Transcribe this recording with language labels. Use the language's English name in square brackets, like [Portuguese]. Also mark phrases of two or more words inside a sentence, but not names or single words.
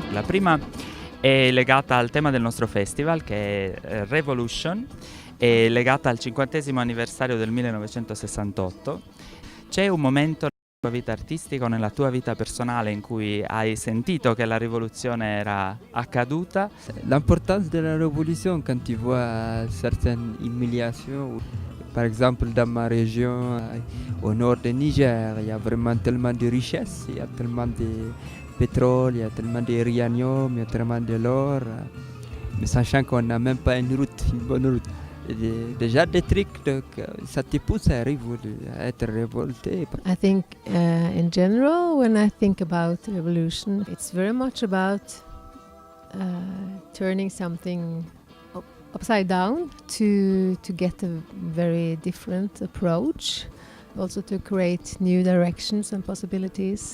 [Italian] prima è legata al tema del nostro festival, che è Revolution, è legata al 50° anniversario del 1968. C'è un momento nella tua vita artistica o nella tua vita personale in cui hai sentito che la rivoluzione era accaduta? [French] L'importance de la révolution quand tu vois certaines humiliations. Par exemple, dans ma région, au nord du Niger, il y a vraiment tellement de richesses, il y a tellement de pétrole, il y a tellement de uranium, il y a tellement de l'or, mais sachant qu'on n'a même pas une bonne route. Déjà des trucs, donc, ça te pousse à être révolté. [English] I think in general, when I think about revolution, it's very much about turning something upside down to get a very different approach, also to create new directions and possibilities.